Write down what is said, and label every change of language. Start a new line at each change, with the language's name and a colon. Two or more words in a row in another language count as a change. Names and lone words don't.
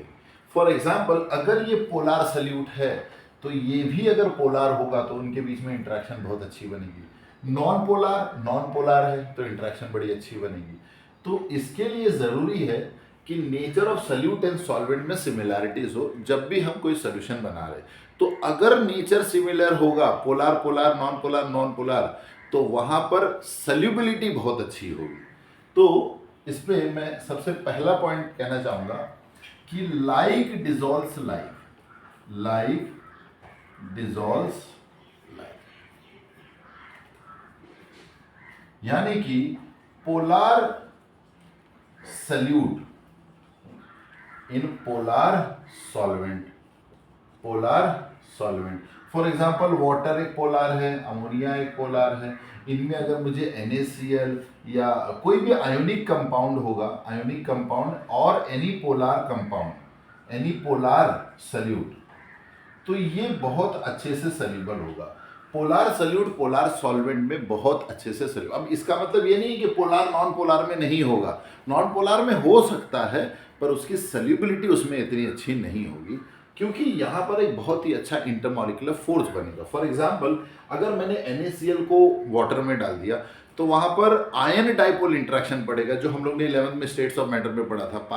English: for example
Hindi: अगर ये
English: polar solute
Hindi: है तो ये भी अगर पोलार होगा तो उनके बीच में इंटरेक्शन बहुत अच्छी बनेगी।
English: non polar
Hindi: है तो इंटरेक्शन बड़ी अच्छी बनेगी। तो इसके लिए ज़रूरी है कि
English: nature of solute and solvent
Hindi: में सिमिलैरिटीज हो जब भी हम कोई सोल्यूशन बना रहे। तो अगर
English: nature similar
Hindi: होगा,
English: polar polar non polar,
Hindi: तो वहां पर सल्यूबिलिटी बहुत अच्छी होगी। तो इस पे मैं सबसे पहला पॉइंट कहना चाहूंगा कि
English: like dissolves like, like dissolves like,
Hindi: यानी कि
English: polar solute in polar solvent, polar solvent for example water
Hindi: एक पोलार है, अमोनिया एक पोलार है। इनमें अगर मुझे NaCl या कोई भी
English: ionic compound
Hindi: होगा,
English: ionic compound
Hindi: और
English: any polar compound, any polar solute,
Hindi: तो ये बहुत अच्छे से सल्यूबल होगा।
English: polar solute polar solvent
Hindi: में बहुत अच्छे से सल्यूबल। अब इसका मतलब ये नहीं कि
English: polar non polar
Hindi: में नहीं होगा,
English: non polar
Hindi: में हो सकता है, पर उसकी सल्यूबिलिटी उसमें इतनी अच्छी नहीं होगी, क्योंकि यहाँ पर एक बहुत ही अच्छा
English: intermolecular force
Hindi: बनेगा।
English: for example,
Hindi: अगर मैंने NaCl को वाटर में डाल दिया तो वहाँ पर
English: ion dipole interaction
Hindi: पड़ेगा, जो हम लोग ने 11th में
English: states of matter
Hindi: में पढ़ा था।